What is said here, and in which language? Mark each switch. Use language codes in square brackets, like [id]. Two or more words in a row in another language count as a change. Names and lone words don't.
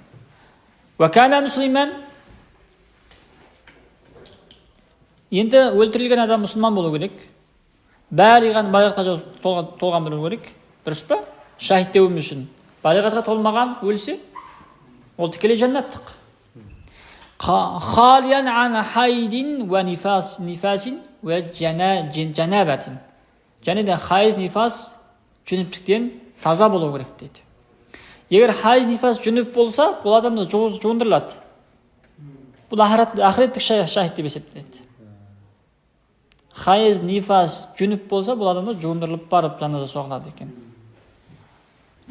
[ar] وكان مسلما, [kk] енді өлтірілген адам мұсылман болу керек. Балиғатқа толған болу керек. Дұрыс па? Шахид деуім үшін. Балиғатқа толмаған өлсе, ол тікелей жәннаттық. [ar] خاليا عن حيض ونفاس وجنابة. [kk] Және де хайз, нифас, жүніптіктен таза болу керек дейді. Егер хайз, нифас, жүніп болса, бұл адамды жуындырылады. Бұл ақыреттік шахид деп есептеледі. Хайз, нифас, жүніп болса, бұл адамды жуындырылып барып жаназа соғылады екен.